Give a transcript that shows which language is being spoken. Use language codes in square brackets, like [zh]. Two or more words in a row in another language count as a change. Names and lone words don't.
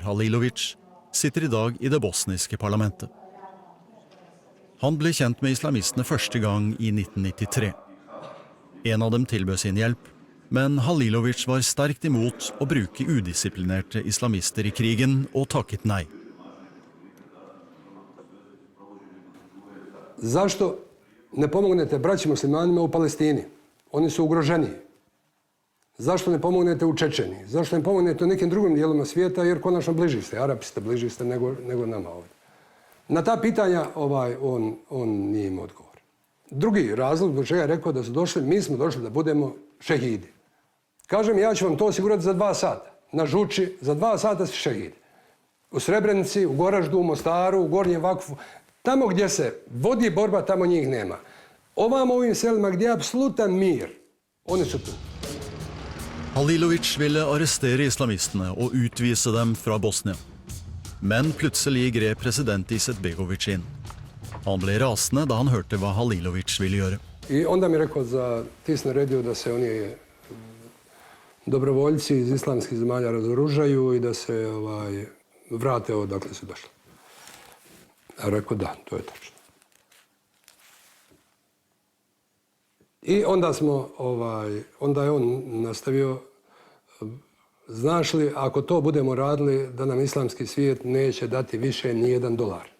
[no] Halilovic, sitter i dag i det bosniske parlamentet. Han ble kjent med islamistene første gang i 1993. En av dem tilbød sin hjelp, men Halilovic var sterkt imot å bruke udisiplinerte islamister i krigen og takket nei. [bs] Zašto ne pomognete braći muslimanima u Palestini? Oni su ugroženiji. Zašto ne pomognete u Čečeniji? Zašto ne pomognete u nekim drugim dijelovima svijeta, jer konačno bliži ste, Arapi ste bliži ste nego nama ovdje. Na ta pitanja on nije imao odgovor. Drugi razlog zbog čega je rekao da su došli, mi smo došli da budemo šehidi. Kažem, ja ću vam to osigurati za 2 sata. Na Žuči, za 2 sata si šehidi. U Srebrenici, u Goraždu, u Mostaru, u Gornjem Vakfu. Tamo gdje se vodi borba, tamo njih nema. Ovim selima gdje je apsolutan mir, oni su tu. [no] Halilovic ville arrestere islamistene og utvise dem fra Bosnia. Men plutselig grep president Izetbegovic inn. Han ble rasende da han hørte hva Halilovic ville gjøre. [bs] I onda mi je rekao za tis naredio da se oni dobrovoljci iz islamskih zemalja razoružaju i da se vrate odakle su došli. A rekao da, to je tačno. I onda je on nastavio, znaš li, ako to budemo radili, da nam islamski svijet neće dati više ni $1.